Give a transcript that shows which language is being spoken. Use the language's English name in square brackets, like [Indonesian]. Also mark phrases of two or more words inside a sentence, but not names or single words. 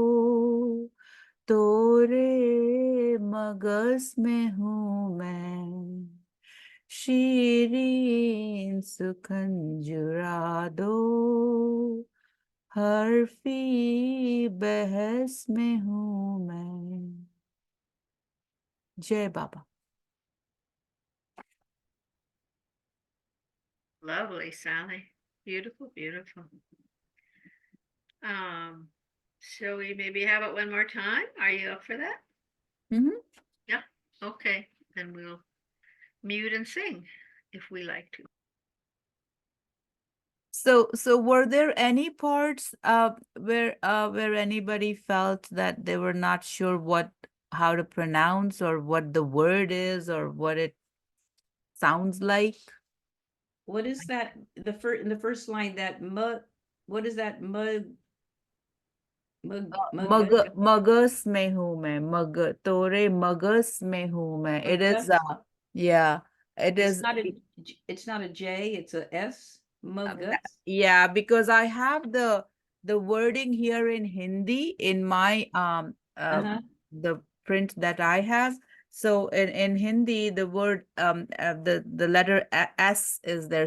[Hindi] तोरे मगज में हूँ मैं, शीरीन सुखन जुरा दो, हर्फी बहस में हूँ मैं। जय बाबा। [English] Lovely, Sally. Beautiful, beautiful. Shall we maybe have it one more time? Are you up for that? Mm-hmm. Yeah, okay, then we'll mute and sing if we like to. So were there any parts where anybody felt that they were not sure how to pronounce or what the word is or what it sounds like? what is that? In the first line, that mud. What is that mud? [Hindi] मगस में हूँ मैं, तोरे मगस में हूँ मैं. [English] It is Magus? yeah, it It's is not a it's not a J, it's a S. Magus. yeah, because I have the wording here in Hindi in my Uh-huh. the print that I have. So in Hindi, the word the letter S is there.